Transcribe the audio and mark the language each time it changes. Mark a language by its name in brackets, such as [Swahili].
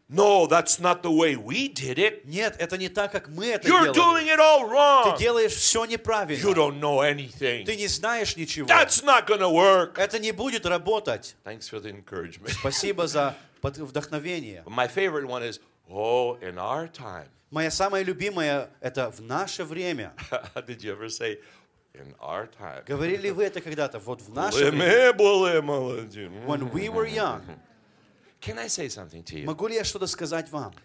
[English] No, that's not the way we did it. [Russian] Нет, это не так, как мы это делали. [English] You're doing it all wrong. [Russian] Ты делаешь все неправильно. [English] You don't know anything. [Russian] Ты не знаешь ничего. [English] That's not gonna work. [Russian] Это не будет работать. [English] Thanks for the encouragement. [Russian] Спасибо за вдохновение. [English] My favorite one is, oh, in our time. [Russian] Моя самая любимая это в наше время. [English] Did you ever say? In our time. [Russian] Говорили вы это когда-то? Вот в наше время. Мы были молоды. [English] When we were young. Can I say something to you? [Russian] Могу ли я что-то сказать вам?